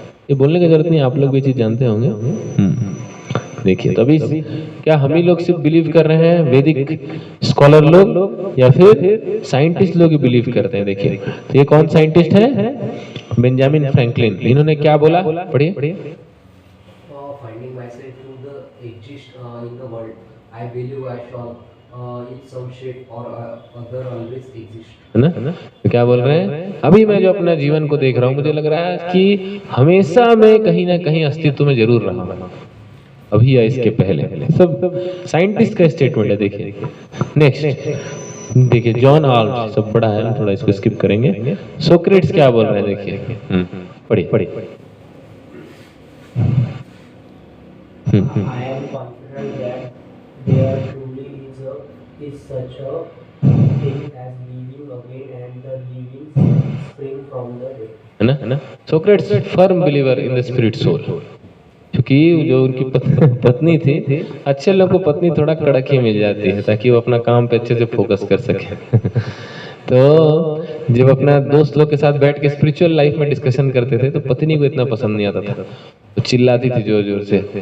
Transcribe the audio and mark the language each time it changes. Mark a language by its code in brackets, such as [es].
[hi] ये बोलने की जरूरत नहीं, आप लोग भी चीज जानते होंगे। देखिए तो अभी क्या हम ही लोग सिर्फ बिलीव कर रहे हैं, वैदिक स्कॉलर लोग, या फिर साइंटिस्ट लोग ही बिलीव करते हैं? देखिए तो ये कौन साइंटिस्ट है? Benjamin Franklin. इन्होंने क्या बोला, पढ़िए। [en] Finding myself to the exist in the world, I believe I shall in some shape or other always exist. [hi] है ना? तो क्या बोल रहे हैं, अभी मैं जो अपना जीवन को देख रहा हूँ, मुझे लग रहा है कि हमेशा मैं कहीं ना कहीं अस्तित्व में जरूर रहा हूँ, अभी या इसके पहले। सब साइंटिस्ट का स्टेटमेंट है। देखिए नेक्स्ट, देखिए जॉन आल्ट, सब बड़ा है, थोड़ा इसको स्किप करेंगे। सोक्रेट्स क्या बोल रहे हैं, देखिए, पढ़िए। [en] I am confident that there truly is such a thing as living again and the living spring from the dead. [hi] है ना? Socrates firm believer in the spirit soul, क्योंकि जो उनकी पत्नी थी, अच्छे लोगों को पत्नी थोड़ा कड़क ही मिल जाती है ताकि वो अपना काम पे अच्छे से फोकस कर सके। तो जब अपना दोस्त लोग के साथ बैठ के स्पिरिचुअल लाइफ में डिस्कशन करते थे तो पत्नी को इतना पसंद नहीं आता था, तो चिल्लाती थी जोर जोर से।